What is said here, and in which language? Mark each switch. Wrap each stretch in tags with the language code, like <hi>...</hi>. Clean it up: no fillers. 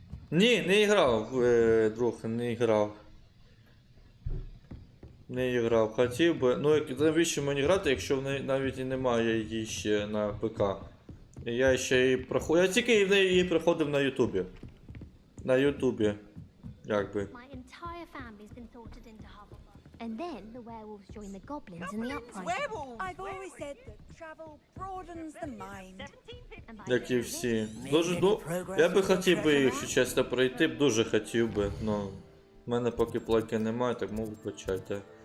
<uk>Ні, не грав, друг, не грав. Не грав, хотів би. Ну, навіщо мені грати, якщо в неї навіть і немає її ще на ПК. Я ще її проходив. Я тільки її проходив на Ютубі. На Ютубі. Якби.</uk> <en>My entire family's been sorted into Hufflepuff. And then the werewolves join the goblins in the uprising. I've always said that travel broadens the mind.</en> <uk>Як і всі. Дуже, ну, я би хотів би, якщо чесно, пройти, б дуже хотів би, ну. В мене поки плаки немає, так можу почати.</uk>